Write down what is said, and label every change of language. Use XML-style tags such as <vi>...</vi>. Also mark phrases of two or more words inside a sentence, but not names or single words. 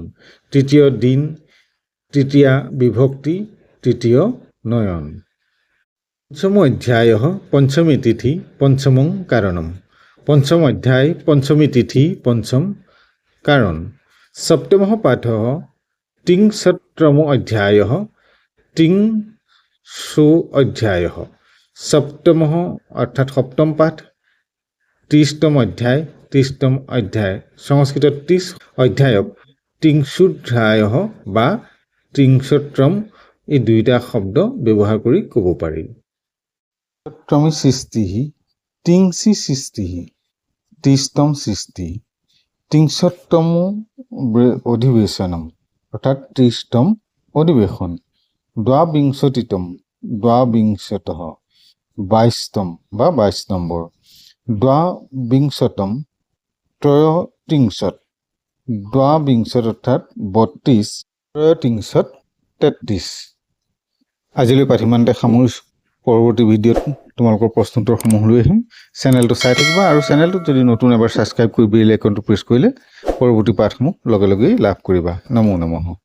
<as>তৃতীয় দিন, তৃতীয়া বিভক্তি, তৃতীয় নয়ন।</as> <sa>পঞ্চম অধ্যায়ঃ পঞ্চমী তিথি পঞ্চমং কাৰণম।</sa> <as>পঞ্চম অধ্যায়, পঞ্চমী তিথি, পঞ্চম কাৰণ।</as> <sa>সপ্তমঃ পাঠঃ त्रिंशत्तमो अध्यायः त्रिंशो अध्यायः सप्तमः अर्थात सप्तम पाठ 30तम अध्याय 30तम अध्याय संस्कृत 30 अध्यायक त्रिंशोध्यायः বা त्रिंशत्तम</sa> <as>এই দুইটা শব্দ ব্যৱহাৰ কৰি ক'ব পাৰি</as> <sa>त्रिंशत्तमी सृष्टिः त्रिंशी सृष्टिः 30তম सृष्टि त्रिंशत्तम अधिवेशनम अर्थात 30তম अधिवेशन द्वाविंशतितम द्वाविंशतः 22তম বা 22 নম্বৰ द्वाविंशतम त्रयोत्रिंशत् द्वाविंशत अर्थात 32 त्रयोत्रिंशत् 33</sa> <as>আজিলৈ পাঠিমানতে সামৰিছোঁ পৰৱৰ্তী ভিডিঅ'ত তোমালোকৰ প্ৰশ্নোত্তৰসমূহ লৈ আহিম চেনেলটো চাই থাকিবা আৰু চেনেলটো যদি নতুন এবাৰ সাবস্ক্ৰাইব কৰি বেল আইকনটো প্ৰেছ কৰিলে পৰৱৰ্তী পাঠসমূহ লগে লগেই লাভ কৰিবা</as> <sa>নমো নমঃ</sa>